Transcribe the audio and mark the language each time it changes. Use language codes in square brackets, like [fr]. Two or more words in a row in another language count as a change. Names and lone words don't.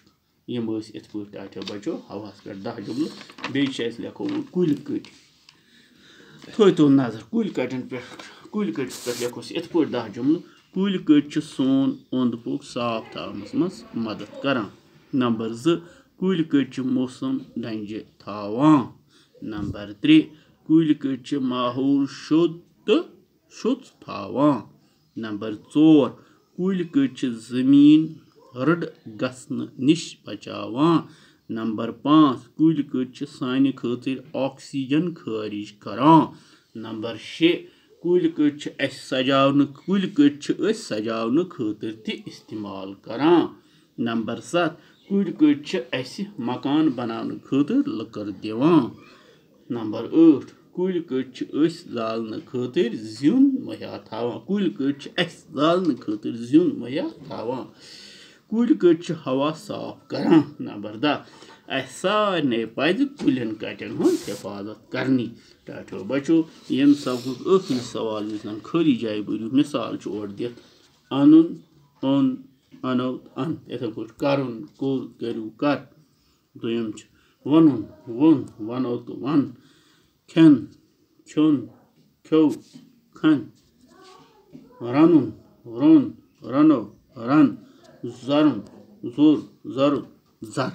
[ks] यम इत पे टाठियो बच्चों हवास पे 10 जुमल बे लिखो कुल कट थो नजर कुल कटन पे लिखोस इत पे 10 जुमल कुल कट सोन ओंद पुक साफ थावनस मज मदद करान। नंबर 2 कुल कट मौसम डंजे थावान। नंबर 3 कुल कट माहौल शुद्ध थावान। नंबर 4 कुल कट जमीन रड गसन निश बचावान। नंबर 5 कुल कट सानि खातिर ऑक्सीजन खारिज करान। नंबर 6 कुल कट सजावने खातिर ति इस्तेमाल करान। नंबर 7 कुल कट मकान बनाने खातिर लकर दिवान। नंबर 8 कुल कट जालने खातिर ज्यून मुहैया थावान। कुल कट जालने खातिर ज्यून मुहैया थावान। कुल कट हवा साफ करान। नंबर 10 सारे पज कुलन कटन हंद हिफाजत करनी। टाठियो बच्चों यम सबक आखिरी सवाल खाली जाए बरू मिसाल और दित अनुन ओन अनो अन। इथे पे करन कोर करू कर। दोयम वनुन वोन वनो तो वन खेन छोन खो खन रनुन रोन रनो रन जरुन जोर जर जर।